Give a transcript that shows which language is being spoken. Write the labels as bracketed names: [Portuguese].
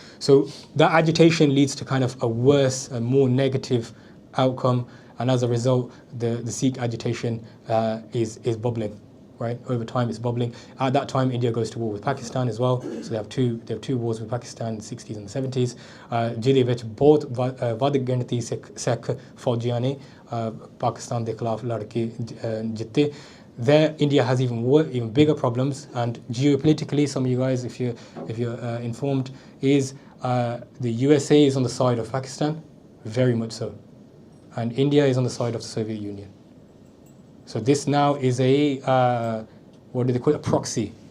[English] So that agitation leads to kind of a worse, a more negative outcome, and as a result, the Sikh agitation is bubbling, right? Over time, it's bubbling. At that time, India goes to war with Pakistan as well. So they have two wars with Pakistan in the 60s and the 70s. [Punjabi] ਜਿਹਦੇ ਵਿੱਚ ਬਹੁਤ ਵੱਧ ਗਿਣਤੀ ਸਿੱਖ ਫੌਜੀਆਂ ਨੇ Pakistan ਦੇ ਖਿਲਾਫ ਲੜ ਕੇ ਜਿੱਤੇ. [English] There, India has even bigger problems, and geopolitically, some of you guys, if you're informed, is the USA is on the side of Pakistan, very much so, and India is on the side of the Soviet Union. So this now is a what do they call it? A proxy.